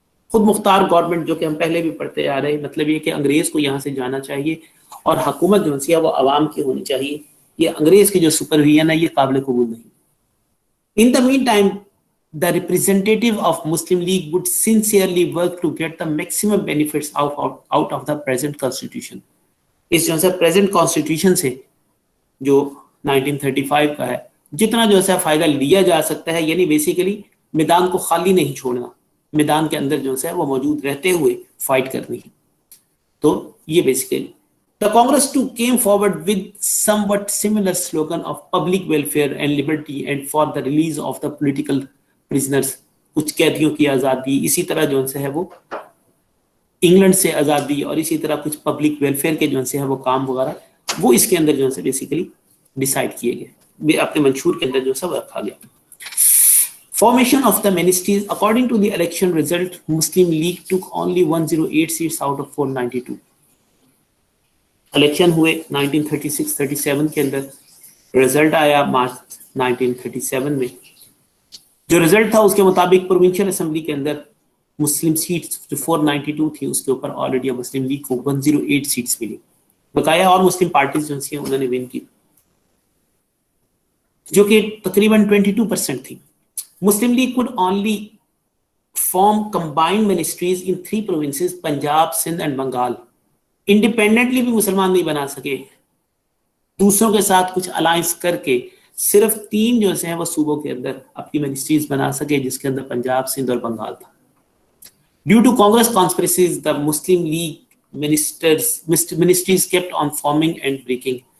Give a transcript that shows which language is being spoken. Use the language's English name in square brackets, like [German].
[Urdu] خود مختار گورنمنٹ، جو کہ ہم پہلے بھی پڑھتے آ رہے ہیں، مطلب یہ کہ انگریز کو یہاں سے جانا چاہیے اور حکومت جو ہے وہ عوام کی ہونی چاہیے. یہ انگریز کی جو سپرویژن ہے یہ قابل قبول نہیں. [English] In the meantime, the representative of Muslim League would sincerely work to get the maximum benefits out of the present constitution. [Urdu] اس جو ہے present constitution سے جو 1935 کا ہے جتنا جو ہے فائدہ لیا جا سکتا ہے، یعنی بیسیکلی میدان کو خالی نہیں چھوڑنا، میدان کے اندر جو ہے وہ موجود رہتے ہوئے فائٹ کرنی ہے. تو یہ basically [English] the Congress too came forward with somewhat similar slogan of public welfare and liberty and for the release of the political prisoners. [Urdu] کچھ قیدیوں کی آزادی، اسی طرح جو ہے وہ انگلینڈ سے آزادی، اور اسی طرح کچھ پبلک ویلفیئر کے جو ہے وہ کام وغیرہ، وہ اس کے اندر جو ہے بیسیکلی ڈیسائیڈ کیے گئے، اپنے منشور کے اندر جو ہے وہ رکھا گیا. [English] Formation of the ministries. According to the election result, Muslim League took only 108 seats out of 492. [Urdu] Election ہوئے 1936-37 کے اندر، رزلٹ آیا مارچ 1937 میں. جو رزلٹ تھا اس کے مطابق پروونشل اسمبلی کے اندر مسلم سیٹس جو 492 تھی، اس کے اوپر آل انڈیا مسلم لیگ کو 108 سیٹس ملی. بقایا اور مسلم پارٹیز جو ہیں انہوں نے ون کی، جو کہ تقریباً 22% تھی. [English] Muslim League could only form combined ministries in 3 provinces, Punjab, Sindh and Bengal. [Urdu] Independently بھی مسلمان نہیں بنا سکے، دوسروں کے ساتھ کچھ الائنس کر کے صرف 3 جو ہیں وہ صوبوں کے اندر اپنی منسٹریز بنا سکے، جس کے اندر پنجاب، سندھ اور بنگال تھا. [English] Due to Congress conspiracies the Muslim League ministries kept on forming and breaking.